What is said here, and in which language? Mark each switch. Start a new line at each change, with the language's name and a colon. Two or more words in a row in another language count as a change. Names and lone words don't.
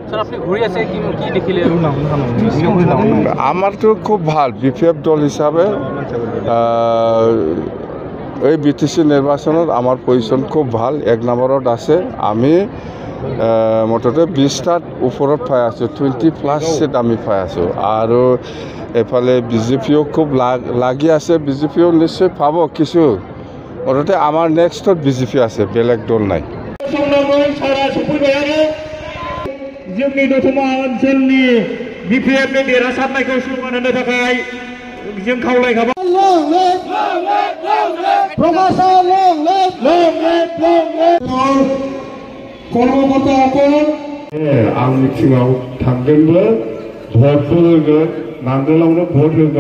Assamese: আমাৰতো খুব ভাল বিপিএফ দল হিচাপে এই বিটিচি নিৰ্বাচনত আমাৰ পজিশ্যন খুব ভাল 1 নম্বৰত আছে আমি মুঠতে 20টাত ওপৰত পাই আছোঁ 20+ সিট আমি পাই আছোঁ আৰু এফালে বিজেপিও খুব লাগি আছে বিজেপিও নিশ্চয় পাব কিছু মুঠতে আমাৰ নেক্সটত বিজেপি আছে বেলেগ দল নাই
Bodo: जोंनि दतमा ओनसोलनि बिपिएफनि देरहासारनायखौ सन्मान होनो थाखाय जों खावलायखाबाय आं मिथिङाव थांगोनबो भटबो होगोन नांगोलावनो भट होगोन